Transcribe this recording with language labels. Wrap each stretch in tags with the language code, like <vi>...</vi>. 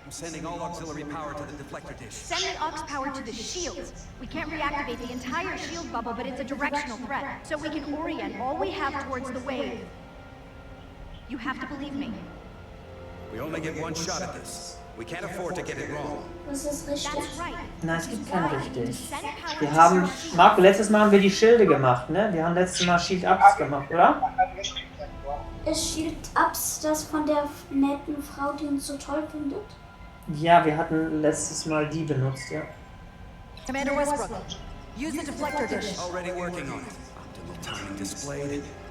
<en>I'm sending all auxiliary power to the deflector dish. Send the aux power to the shields. We can't reactivate the entire shield bubble, but it's a directional threat, so we can orient all we have towards the wave. You have to believe me. We only get one shot at this. We can't afford to get it wrong.</en> <de>Was ist richtig?</de> <en>That's right.</en> <de>Nein, es gibt kein richtig. Wir haben, Marco, letztes Mal haben wir die Schilde gemacht, ne? Wir haben letztes Mal Shield-Ups gemacht, oder? Ist Shield-Ups das von der netten Frau, die uns so toll findet? Ja, wir hatten letztes Mal die benutzt, ja.</de> <en>Commander Westbrook, use the deflector dish. Already working on it. Optimal timing displayed.</en>